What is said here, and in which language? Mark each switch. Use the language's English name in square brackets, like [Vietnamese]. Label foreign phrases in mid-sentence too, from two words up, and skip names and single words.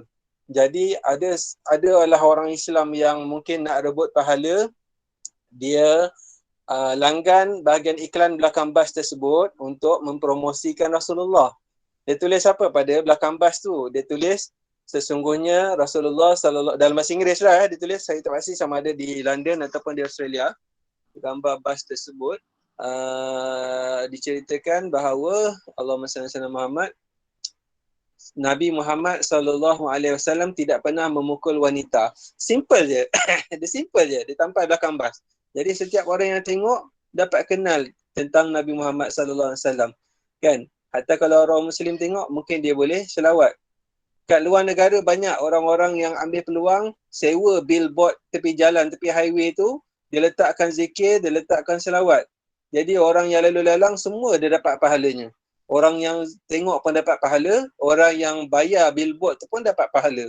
[Malay] Jadi adalah orang Islam yang mungkin nak rebut pahala, dia langgan bahagian iklan belakang bas tersebut untuk mempromosikan Rasulullah. Dia tulis apa pada belakang bas tu? Dia tulis sesungguhnya Rasulullah sallallahu dalam bahasa Inggeris lah dia tulis, saya tak pasti sama ada di London ataupun di Australia. Gambar bas tersebut diceritakan bahawa [Arabic] اللهم صل على محمد, [Malay] Nabi Muhammad [Arabic] صلى الله عليه وسلم [Malay] tidak pernah memukul wanita. Simple je. Dia simple je, dia tampal belakang bas. Jadi setiap orang yang tengok dapat kenal tentang Nabi Muhammad [Arabic] صلى الله عليه وسلم. [Malay] Kan? Hatta kalau orang Muslim tengok, mungkin dia boleh selawat. Kat luar negara banyak orang-orang yang ambil peluang sewa billboard tepi jalan, tepi highway tu, dia letakkan zikir, dia letakkan selawat. Jadi orang yang lalu lalang semua dia dapat pahalanya. Orang yang tengok pun dapat pahala, orang yang bayar billboard tu pun dapat pahala.